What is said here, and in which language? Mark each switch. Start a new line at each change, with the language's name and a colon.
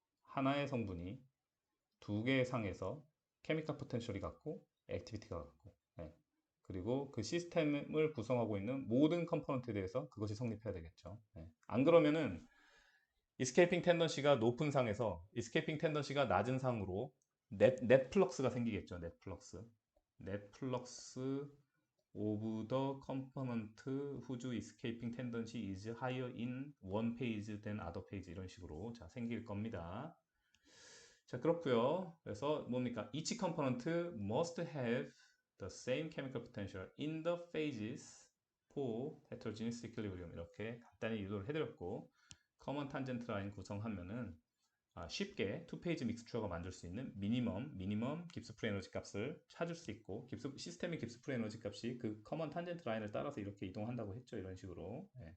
Korean: 하나의 성분이 두 개의 상에서 케미컬 포텐셜이 같고 액티비티가 같고 그리고 그 시스템을 구성하고 있는 모든 컴포넌트에 대해서 그것이 성립해야 되겠죠. 안 그러면은 이스케이핑 텐던시가 높은 상에서 이스케이핑 텐던시가 낮은 상으로 넷 플럭스가 생기겠죠. 넷 플럭스.
English: 넷 플럭스 of the component whose escaping tendency is higher in one page than other page
Korean: 이런 식으로 자 생길 겁니다. 자, 그렇고요. 그래서 뭡니까?
English: Each component must have the same chemical potential in the phases for heterogeneous equilibrium
Korean: 이렇게 간단히 유도를 해드렸고 커먼 탄젠트 라인 구성하면은 쉽게 투페이지 믹스처가 만들 수 있는 미니멈 깁스프리 에너지 값을 찾을 수 있고 시스템의 깁스프리 에너지 값이 그 커먼 탄젠트 라인을 따라서 이렇게 이동한다고 했죠. 이런 식으로.